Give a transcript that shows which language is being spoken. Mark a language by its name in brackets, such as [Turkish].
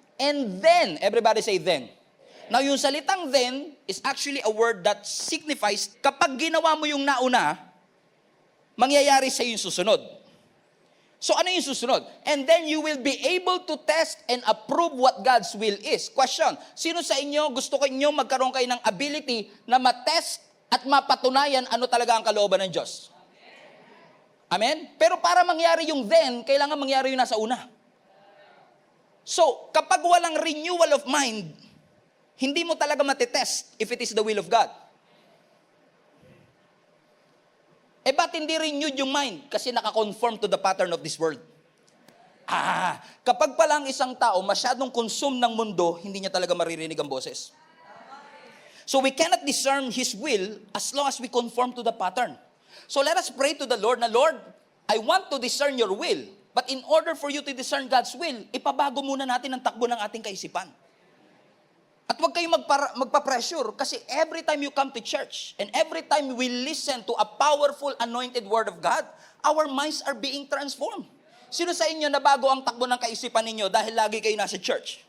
[English] And then, everybody say then. Now, [Filipino] yung salitang then [English] is actually a word that signifies [Filipino] kapag ginawa mo yung nauna, mangyayari sa yung susunod. So, ano yung susunod? [English] And then you will be able to test and approve what God's will is. [Filipino] Question, sino sa inyo gusto ko inyo magkaroon kayo ng ability na matest at mapatunayan ano talaga ang kalooban ng Diyos? Amen? Pero para mangyari yung then, kailangan mangyari yung nasa una. So, kapag walang [English] renewal of mind, [Filipino] hindi mo talaga matitest [English] if it is the will of God. [Filipino] Ba't hindi renewed yung mind? Kasi nakakonform [English] to the pattern of this world. [Filipino] Kapag palang isang tao masyadong consume ng mundo, hindi niya talaga maririnig ang boses. [English] So we cannot discern His will as long as we conform to the pattern. So let us pray to the Lord na, Lord, I want to discern your will. But in order for you to discern God's will, [Filipino] ipabago muna natin ang takbo ng ating kaisipan. At huwag kayong magpa-pressure kasi [English] every time you come to church and every time we listen to a powerful anointed word of God, our minds are being transformed. [Filipino] Sino sa inyo na bago ang takbo ng kaisipan ninyo dahil lagi kayo nasa church?